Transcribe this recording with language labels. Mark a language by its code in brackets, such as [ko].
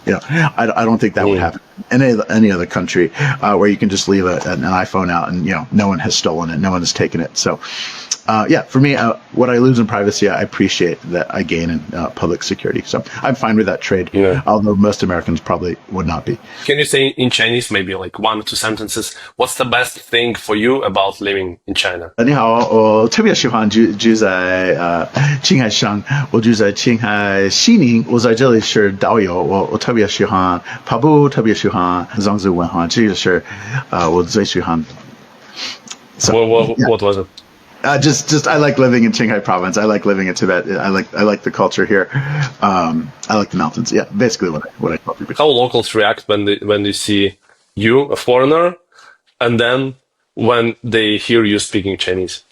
[en] I don't think that would happen in any other country where you can just leave an iPhone out and no one has stolen it, no one has taken it. So for me, what I lose in privacy, I appreciate that I gain in public security. So I'm fine with that trade, although most Americans probably would not be. Can you say in Chinese, maybe like 1 or 2 sentences, what's the best thing for you about living in China? [zh] 你好，我特别喜欢住在青海省，我住在青海西宁，我在这里是导游，我特别喜欢跑步，特别喜欢藏族文化，这个是我最喜欢。 [en] So, what was it? Just I like living in Qinghai province. I like living in Tibet. I like the culture here. I like the mountains. Yeah, basically what I tell people. How locals react when they see you, a foreigner, and then when they hear you speaking Chinese?